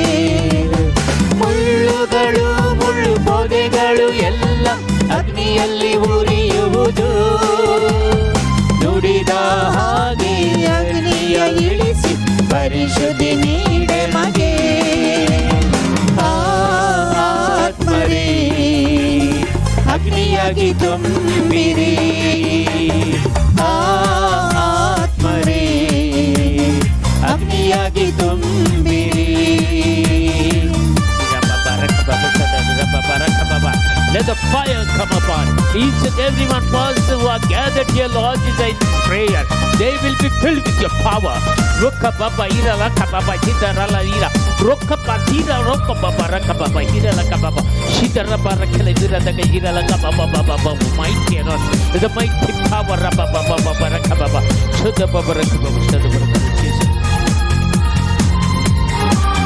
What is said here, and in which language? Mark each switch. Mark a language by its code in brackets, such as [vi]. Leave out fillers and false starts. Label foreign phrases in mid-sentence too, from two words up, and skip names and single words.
[kn] ಮುಳ್ಳುಗಳು ಮುಳ್ಳು ಪೊದೆಗಳು ಎಲ್ಲ ಅಗ್ನಿಯಲ್ಲಿ ಉರಿಯುವುದು ನುಡಿದ ಹಾಗೆ ಅಗ್ನಿಯ ಇಳಿಸಿ ಪರಿಶುದ್ಧಿ ನೀಡೆ ಮಗೆ ಆತ್ಮರೇ ಅಗ್ನಿಯಾಗಿ ತುಂಬಿರಿ ಆತ್ಮರೇ ಅಗ್ನಿಯಾಗಿ ತುಂಬಿರಿ [en] Let the fire come upon each and every one person who are gathered here, Lord Jesus, in prayer. They will be filled with your power. Rokka Baba Ira Raka Baba Hida Rala Ira Rokka Patira Rokka Baba Raka Baba Hida Raka Baba Shida Rabba Rakala Ira Raka Ira Raka Baba Baba Baba mighty God, the mighty power Rabba Baba Baba Raka Baba Shada Baba Raka Baba Shada Baba Jesus.